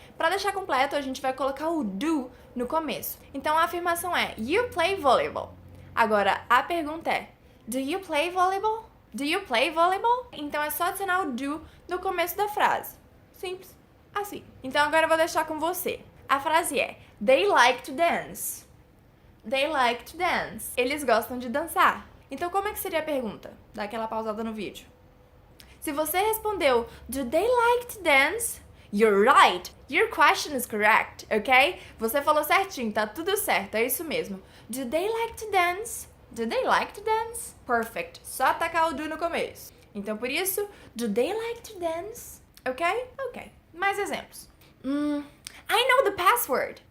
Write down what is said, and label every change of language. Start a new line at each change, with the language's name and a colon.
Portuguese: Pra deixar completo, a gente vai colocar o do no começo. Então a afirmação é,
English: you play volleyball.
Portuguese: Agora, a pergunta é,
English: do you play volleyball? Do you play volleyball?
Portuguese: Então é só adicionar o do no começo da frase. Simples assim. Então agora eu vou deixar com você. A frase é,
English: they like to dance. They like to dance.
Portuguese: Eles gostam de dançar. Então como é que seria a pergunta? Dá aquela pausada no vídeo. Se você respondeu,
English: do they like to dance? You're right. Your question is correct, ok?
Portuguese: Você falou certinho, tá tudo certo, é isso mesmo.
English: Do they like to dance? Do they like to dance? Perfect.
Portuguese: Só atacar o do no começo. Então por isso,
English: do they like to dance? Ok? Ok.
Portuguese: Mais exemplos.
English: I know the password.